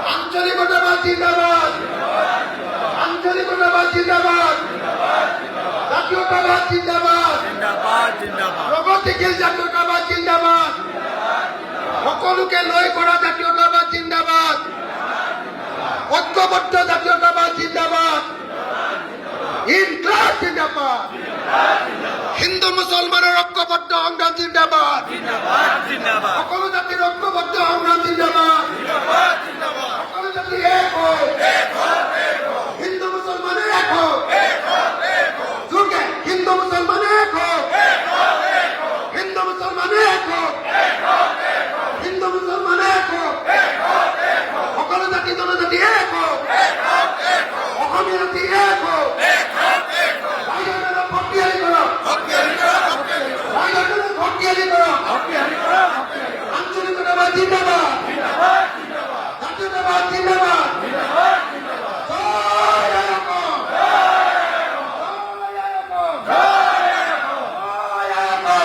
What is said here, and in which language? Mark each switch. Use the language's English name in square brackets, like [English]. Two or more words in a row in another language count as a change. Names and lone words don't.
[Assamese] আঞ্চলিকতাবাদ জিন্দাবাদ, আঞ্চলিকতাবাদ জিন্দাবাদ, জাতীয়তাবাদ জিন্দাবাদ, প্রগতিশীল জাতীয়তাবাদ জিন্দাবাদ, সকলোকে লৈ কৰা জাতীয়তাবাদ জিন্দাবাদ, ঐক্যবদ্ধ জাতীয়তাবাদ জিন্দাবাদ, [Urdu] انقلاب زندہ باد, [Assamese] হিন্দু মুসলমানের ঐক্যবদ্ধ সংগ্রাম জিন্দাবাদ, সকলো জাতির ঐক্যবদ্ধ সংগ্রাম জিন্দাবাদ, সকলো জাতি এক হোক, হিন্দু মুসলমানের এক হোক, যুগে হিন্দু মুসলমানের এক হোক, হিন্দু মুসলমানের এক হোক, হিন্দু মুসলমানের এক হোক, সকলো জাতি জনজাতি এক হোক, অসমীয়া জাতি এক হোক, শক্তিশালী করো, শক্তিশালী করো, আঞ্চলিকতাবাদ জিন্দাবাদ, জাতীয়তাবাদ জিন্দাবাদ, জয় আইয়ুব, জয় আইয়ুব, জয় আইয়ুব,